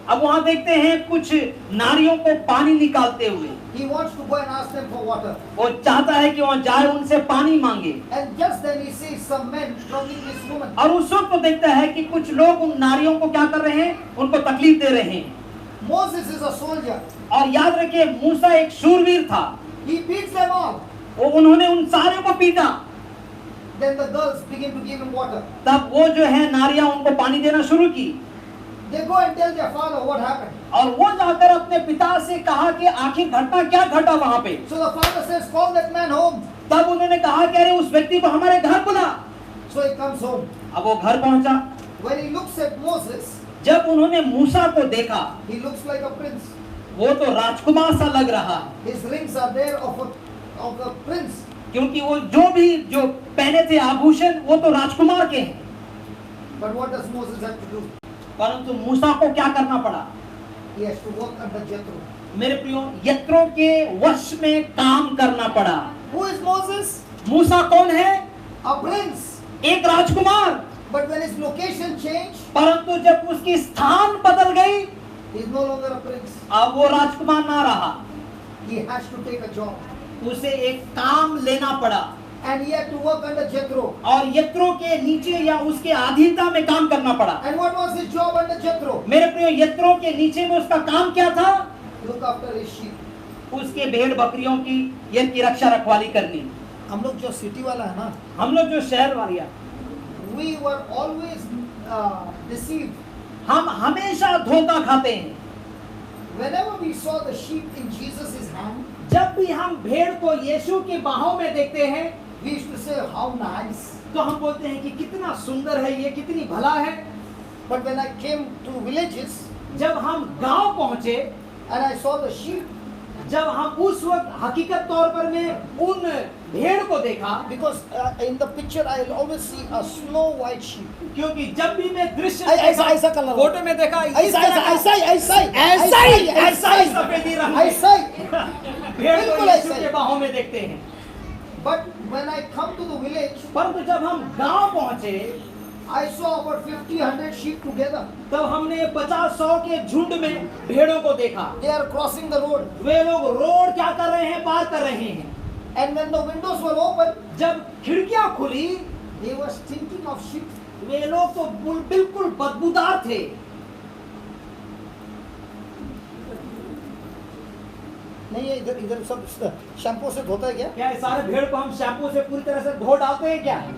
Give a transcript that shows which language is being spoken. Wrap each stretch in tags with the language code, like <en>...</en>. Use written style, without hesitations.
<hi>अब वहां देखते हैं कुछ नारियों को पानी निकालते हुए।</hi> <en>He wants to go and ask them for water.</en> <hi>वो चाहता है कि वहां जाए, उनसे पानी मांगे।</hi> <en>And just then he sees some men drugging this woman.</en> <hi>और उस वक्त वो देखता है कि कुछ लोग उन नारियों को क्या कर रहे हैं, उनको तकलीफ दे रहे हैं।</hi> <en>Moses is a soldier.</en> <hi>और याद रखिए, मूसा एक शूरवीर था,</hi> <en>He beats them all.</en> <hi>वो उन्होंने उन सारे को पीटा।</hi> <en>Then the girls begin to give him water.</en> <hi>तब वो जो है नारियां उनको पानी देना शुरू की,</hi> <en>They go and tell their father what happened.</en> <hi>और वो जाकर अपने पिता से कहा कि आखिर घटना क्या घटा वहां पे।</hi> <en>So the father says, call that man home.</en> <hi>तब उन्होंने कहा कि अरे उस व्यक्ति को हमारे घर बुला।</hi> <en>So he comes home.</en> <hi>अब वो घर पहुंचा।</hi> <en>When he looks at Moses,</en> <hi>जब उन्होंने मूसा को देखा,</hi> <en>he looks like a prince.</en> <hi>वो तो राजकुमार सा लग रहा है,</hi> <en>His rings are there of a prince.</en> <hi>क्योंकि वो जो पहने थे आभूषण, वो तो राजकुमार के हैं।</hi> <en>But what does Moses have to do?</en> <hi>परंतु मूसा को क्या करना पड़ा?</hi> <en>He has to work under Jethro.</en> <hi>मेरे प्रियो, यत्रो के वश में काम करना पड़ा।</hi> <en>Who is Moses?</en> <hi>मूसा कौन है?</hi> <en>A prince.</en> <hi>एक राजकुमार।</hi> <en>But when his location changed,</en> <hi>परंतु जब उसकी स्थान बदल गई,</hi> <en>he is no longer a prince.</en> <hi>अब वो राजकुमार ना रहा,</hi> <en>He has to take a job.</en> <hi>उसे एक काम लेना पड़ा,</hi> <en>And he had to work under Jethro.</en> <hi>और यत्रो के नीचे या उसके अधीनता में काम करना पड़ा।</hi> <en>And what was his job under Jethro?</en> <hi>मेरे प्रियो, यत्रो के नीचे में उसका काम क्या था?</hi> <en>Look after his sheep.</en> <hi>उसके भेड़ बकरियों की की रक्षा रखवाली करनी। हम लोग जो सिटी वाला है ना, हम लोग जो शहर वाले,</hi> <en>we were always deceived.</en> <hi>हम हमेशा धोखा खाते हैं।</hi> <en>Whenever we saw the sheep in Jesus' hand,</en> <hi>जब भी हम भेड़ को यीशु के बाहों में देखते हैं,</hi> <en>we used to say, how nice.</en> <hi>तो हम बोलते हैं कि कितना सुंदर है ये, कितनी भला है।</hi> <en>But when I came to villages</en> <hi>जब हम गांव पहुंचे,</hi> <en>and I saw the sheep,</en> <hi>जब हम उस वक्त हकीकत तौर पर में उन भेड़ को देखा,</hi> <en>because in the picture I always see a snow white sheep.</en> <hi>क्योंकि जब भी मैं दृश्य ऐसा कलर, फोटो में देखा, ऐसा ही सफेदी रंग ऐसा ही. भेड़ को बिल्कुल यीशु ऐसा ही. के बाहों में देखते हैं।</hi> <en>But when I come to the village,</en> <hi>परंतु जब हम गांव पहुंचे,</hi> <en>I saw about 50-100 sheep together.</en> <hi>तब हमने 50-100 के झुंड में भेड़ों को देखा।</hi> <en>They are crossing the road.</en> <hi>वे लोग रोड क्या कर रहे हैं, पार कर रहे हैं।</hi> <en>And when the windows were open,</en> <hi>जब खिड़कियां खुली,</hi> <en>they were stinking of sheep.</en> <hi>वे लोग तो बिल्कुल बदबूदार थे। नहीं, ये इधर सब शैम्पू से धोता है क्या? क्या ये सारे भेड़ को हम शैम्पू से पूरी तरह से धो डालते हैं क्या?</hi>